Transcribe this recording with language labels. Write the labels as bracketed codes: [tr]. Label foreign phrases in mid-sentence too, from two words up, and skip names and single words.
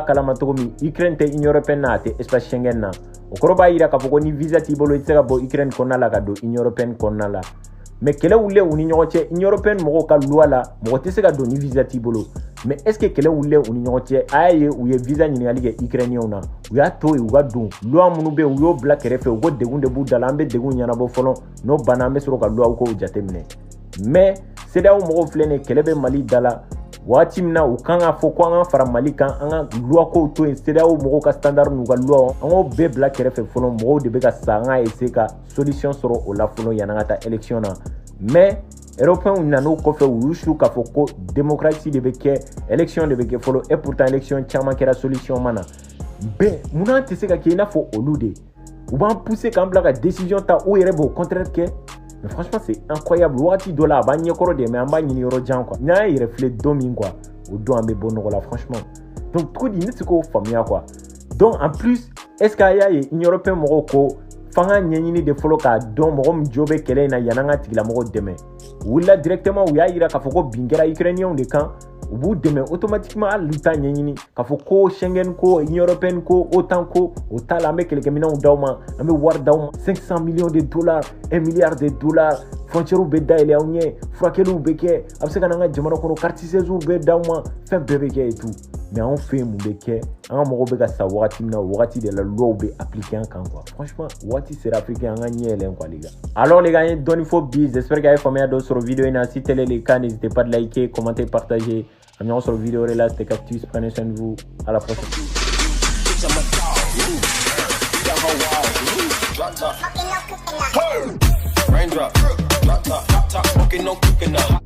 [bm] kalama cogo min Ukraine tɛ Union européenne na a tɛ espace Schengen na o kɔrɔ b'a yira k'a fɔ ko ni visa t'i bolo i tɛ se ka bɔ Ukraine kɔnɔna la ka don Union européenne kɔnɔna la mais kɛlɛ wulilen u ni ɲɔgɔn cɛ Union européenne mɔgɔw ka loi la mɔgɔ tɛ se ka don ni visa t'i bolo [fr] mais est-ce que [bm] kɛlɛ wulilen u ni ɲɔgɔn cɛ a y'a ye u ye visa ɲininkali kɛ Ukrainiens na u y'a to yen u ka don loi minnu bɛ yen u y'o bila kɛrɛfɛ u ko degun de b'u da la an bɛ degun ɲɛnabɔ fɔlɔ n'o banna an bɛ sɔrɔ ka loi kow jateminɛ mais CEDEAO mɔgɔw filɛ nin ye kɛlɛ bɛ Mali da la waati min na u kan ka fɔ ko an ka fara Mali kan an ka loi kow to yen CEDEAO mɔgɔw ka standard n'u ka loi an k'o bɛɛ bila kɛrɛfɛ fɔlɔ mɔgɔw de bɛ ka sa an ka essayer ka solution sɔrɔ o la fɔlɔ yanni an ka taa élection na mais Européens nan'o kɔfɛ u y'u su k'a fɔ ko démocratie de bɛ kɛ élection de bɛ kɛ fɔlɔ [fr] et pourtant [bm] élection caman kɛra solution ma na bɛn munna tɛ se ka kɛ i n'a fɔ olu de u b'an pousser k'an bila ka décision ta u yɛrɛ b'o contraire kɛ [fr] mais franchement c'est incroyable [bm] wagati dɔ la a b'an ɲɛkɔrɔ de mais an b'a ɲini yɔrɔ jan quoi n'an y'a yɛrɛ filɛ don min quoi o don an bɛ bɔ nɔgɔ la franchement donc cogo di ne tɛ se k'o faamuya quoi [fr] donc en plus est ce que [bm] a y'a ye Union européenne mɔgɔw ko f'an ka ɲɛɲini de fɔlɔ k'a dɔn mɔgɔ min jo bɛ kɛlɛ in na yanni an ka tigilamɔgɔw dɛmɛ u wulila directement u y'a yira k'a fɔ ko bin kɛra Ukrainiens de kan u b'u dɛmɛ automatiquement hali u t'a ɲɛɲini k'a fɔ ko Schengen ko Union européenne ko OTAN ko o t'a la an bɛ kɛlɛkɛminɛnw d'aw ma an bɛ wari d'aw ma [fr] 500 millions de dollars 1 milliard de dollars [bm] frontières bɛ dayɛlɛ aw ɲɛ furakɛliw bɛ kɛ a bɛ se ka n'an ka jamana kɔnɔ [fr] carte séjour [bm] bɛ d'aw ma fɛn bɛɛ bɛ kɛ [fr] et tout mais [bm] anw fɛ yen mun bɛ kɛ an ka mɔgɔw bɛ ka sa wagati min na o wagati de la loi bɛ appliquer an kan quoi franchement wagati sera africain an ka ɲɛ yɛlɛn [fr] quoi les gars alors les gars [bm] an ye dɔɔni fɔ bi [fr] j'espère que [bm] a ye faamuya dɔ sɔrɔ vidéo in na [fr] si tel est le cas n'hésitez pas de liker commenter partager [bm] an ɲɔgɔn sɔrɔ vidéo wɛrɛ la [fr] c'était Cactus prenez soin de vous à la prochaine [en] Raindrop, drop top, fucking no cooking up.